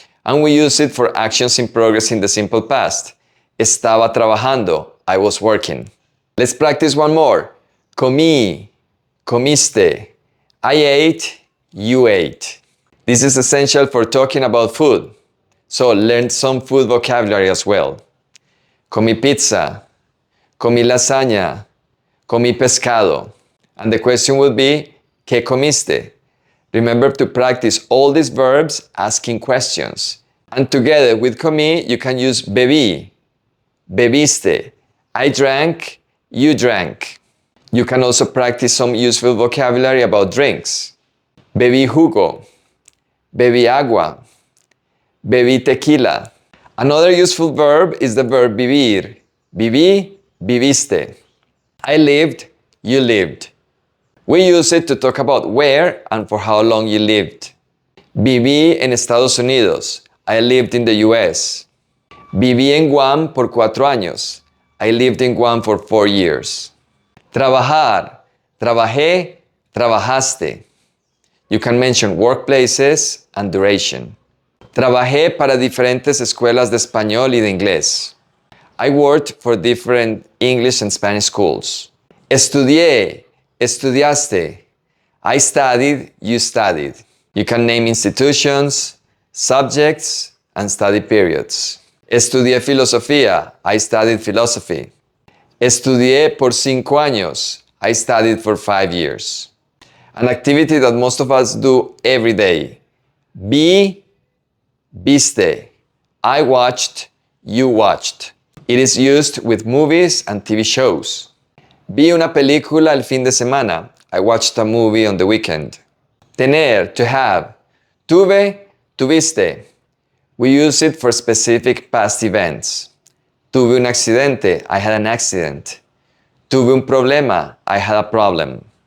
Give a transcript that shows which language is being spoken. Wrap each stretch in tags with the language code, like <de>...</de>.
<en>And we use it for actions in progress in the simple past.</en> <es>Estaba trabajando,</es> <en>I was working. Let's practice one more.</en> <es>Comí, comiste.</es> <en>I ate, you ate. This is essential for talking about food, so learn some food vocabulary as well.</en> <es>Comí pizza, comí lasaña, comí pescado.</es> <en>And the question would be,</en> <es>¿qué comiste?</es> <en>Remember to practice all these verbs asking questions. And together with comí, you can use</en> <es>bebí, bebiste.</es> <en>I drank, you drank. You can also practice some useful vocabulary about drinks.</en> <es>Bebí jugo, bebí agua, bebí tequila.</es> <en>Another useful verb is the verb vivir.</en> <es>Viví, viviste.</es> <en>I lived, you lived. We use it to talk about where and for how long you lived.</en> <es>Viví en Estados Unidos.</es> <en>I lived in the US.</en> <es>Viví en Guam por 4 años.</es> <en>I lived in Guam for 4 years. Trabajar.</en> <es>Trabajé, trabajaste.</es> <en>You can mention workplaces and duration.</en> <es>Trabajé para diferentes escuelas de español y de inglés.</es> <en>I worked for different English and Spanish schools.</en> <es>Estudié, estudiaste.</es> <en>I studied, you studied. You can name institutions, subjects, and study periods.</en> <es>Estudié filosofía.</es> <en>I studied philosophy.</en> <es>Estudié por 5 años.</es> <en>I studied for 5 years. An activity that most of us do every day.</en> <es>Vi, viste.</es> <en>I watched, you watched. It is used with movies and TV shows.</en> <es>Vi una película el fin de semana.</es> <en>I watched a movie on the weekend. Tener, to have.</en> <es>Tuve, tuviste.</es> <en>We use it for specific past events.</en> <es>Tuve un accidente.</es> <en>I had an accident.</en> <es>Tuve un problema.</es> <en>I had a problem.</en>